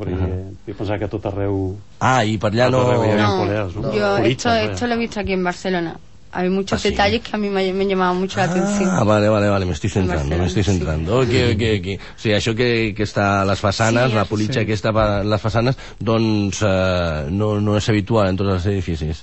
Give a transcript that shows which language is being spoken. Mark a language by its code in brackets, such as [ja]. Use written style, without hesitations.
[ca] Perquè jo pensava que tot arreu i per allà no hi havia poleres, no? [es] Jo esto lo he visto aquí en Barcelona. Hay muchos detalles que a mí me llamaban mucho la atención. Ah, vale, vale, vale, me estoy centrando. Sí. Okay. [ca] O sigui, això que està a les façanes, sí, la politxa que està a les façanes, doncs no és habitual en tots els edificis.